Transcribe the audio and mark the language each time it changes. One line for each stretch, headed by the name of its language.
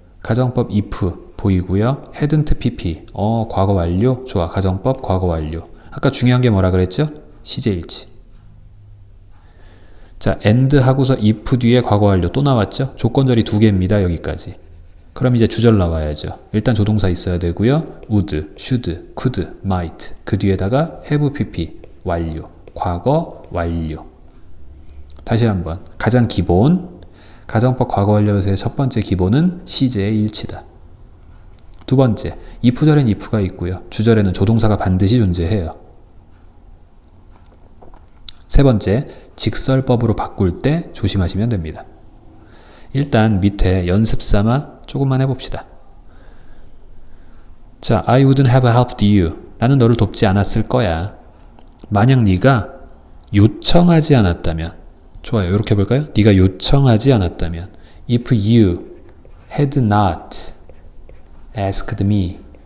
Korean: 가정법 if 보이고요. hadn't pp. 과거 완료. 좋아. 가정법 과거 완료. 아까 중요한 게 뭐라 그랬죠? 시제일치. 자, and 하고서 if 뒤에 과거 완료 또 나왔죠? 조건절이 두 개입니다. 여기까지. 그럼 이제 주절 나와야죠. 일단 조동사 있어야 되고요. would, should, could, might. 그 뒤에다가 have pp. 완료. 과거 완료. 다시 한번. 가장 기본. 가정법 과거 완료에서의 첫 번째 기본은 시제의 일치다. 두 번째. if절엔 if가 있고요. 주절에는 조동사가 반드시 존재해요. 세 번째. 직설법으로 바꿀 때 조심하시면 됩니다. 일단 밑에 연습 삼아 조금만 해봅시다.
English: 자, I wouldn't have helped you.
Korean: 나는 너를 돕지 않았을 거야. 만약 네가 요청하지 않았다면, 좋아요. 이렇게 해볼까요? 네가 요청하지 않았다면,
English: if you had not asked me.